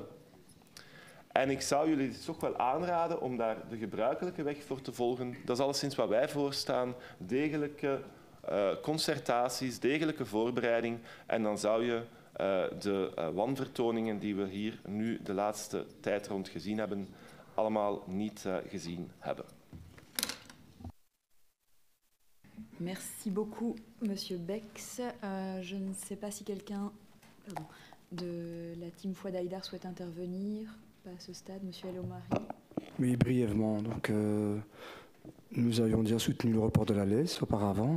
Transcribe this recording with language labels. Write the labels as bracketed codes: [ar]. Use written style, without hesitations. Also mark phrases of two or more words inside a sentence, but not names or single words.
[nl] En ik zou jullie toch wel aanraden om daar de gebruikelijke weg voor te volgen. Dat is alleszins wat wij voorstaan. Degelijke concertaties, degelijke voorbereiding. En dan zou je de wanvertoningen die we hier nu de laatste tijd rond gezien hebben, allemaal niet gezien hebben. [fr] Merci beaucoup, Monsieur Bex. Je ne sais pas si quelqu'un de la team Foi d'Aïdar souhaite intervenir. Pas à ce stade, Monsieur El Omari. Oui, brièvement. Donc, nous avions déjà soutenu le report de la LES auparavant.